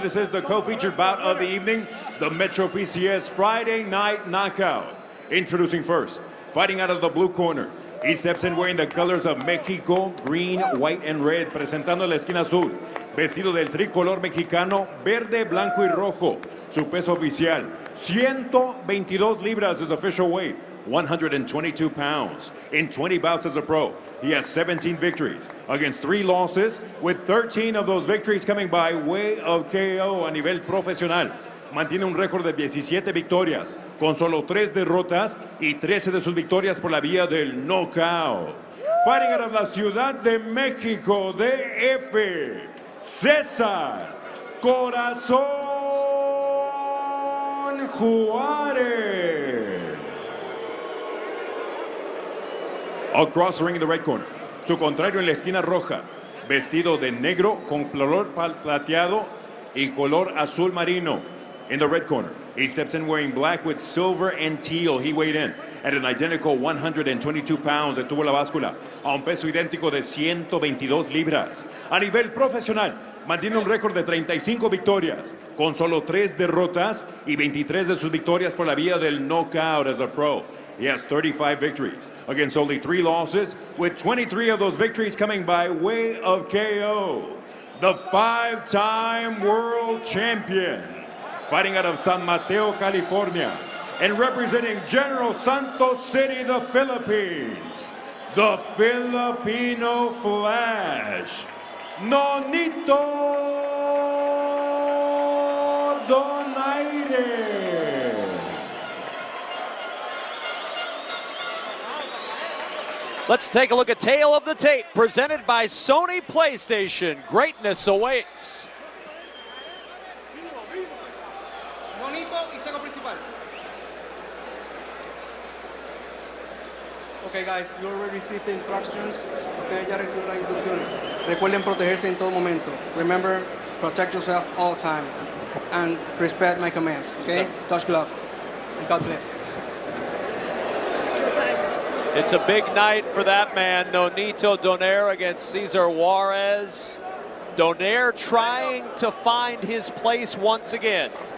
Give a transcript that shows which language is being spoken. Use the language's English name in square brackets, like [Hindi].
[English] This is the co-featured bout of the evening, the Metro PCS Friday Night Knockout. Introducing first, fighting out of the blue corner. He steps in wearing the colors of Mexico, green, white, and red. [Spanish] Presentando la esquina azul, vestido del tricolor mexicano, verde, blanco y rojo. Su peso oficial, 122 libras, [English] his official weight. 122 pounds. In 20 bouts as a pro, he has 17 victories against 3 losses, with 13 of those victories coming by way of KO [Spanish] a nivel profesional. Mantiene un récord de 17 victorias, con solo 3 derrotas y 13 de sus victorias por la vía del knockout. [English] Fighting out of la Ciudad de México, DF, Cesar Corazón Juarez. Across the ring in the red corner, [Spanish] su contrario en la esquina roja, vestido de negro con color plateado y color azul marino. [English] In the red corner, he steps in wearing black with silver and teal. He weighed in at an identical 122 pounds. [Spanish] Detuvo la báscula a un peso idéntico de 122 libras. A nivel profesional, mantiene un récord de 35 victorias, con solo 3 derrotas y 23 de sus victorias por la vía del knockout [English] as a pro. He has 35 victories against only 3 losses, with 23 of those victories coming by way of KO. The 5-time world champion, fighting out of San Mateo, California, and representing General Santos City, the Philippines, the Filipino Flash, Nonito Donaire. Let's take a look at Tale of the Tape, presented by Sony PlayStation. Greatness awaits. Okay guys, you already received the instructions. [Spanish] Ustedes ya recibieron las instrucciones. Recuerden protegerse en todo momento. [English] Remember, protect yourself all the time. And respect my commands, okay? Touch gloves. And God bless. It's a big night for that man, Nonito Donaire against Cesar Juarez. Donaire trying to find his place once again.